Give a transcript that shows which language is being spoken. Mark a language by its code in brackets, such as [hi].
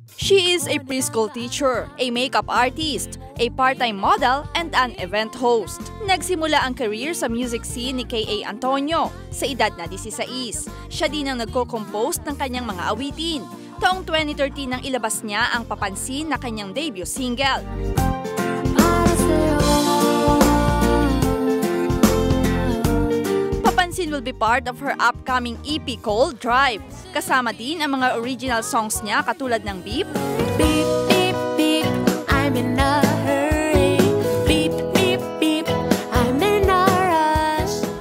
[en] She is a preschool teacher, a makeup artist, a part-time model, and an event host. [tl] Nagsimula ang career sa music scene ni K.A. Antonio sa edad na 16. Siya din ang nagko-compose ng kanyang mga awitin. Taong 2013 nang ilabas niya ang Papansin na kanyang debut single. [en] Papansin will be part of her upcoming EP called Drive. [tl] Kasama din ang mga original songs niya katulad ng Beep, [en] Beep, beep, beep, I'm in a hurry. Beep, beep, beep, I'm in a rush.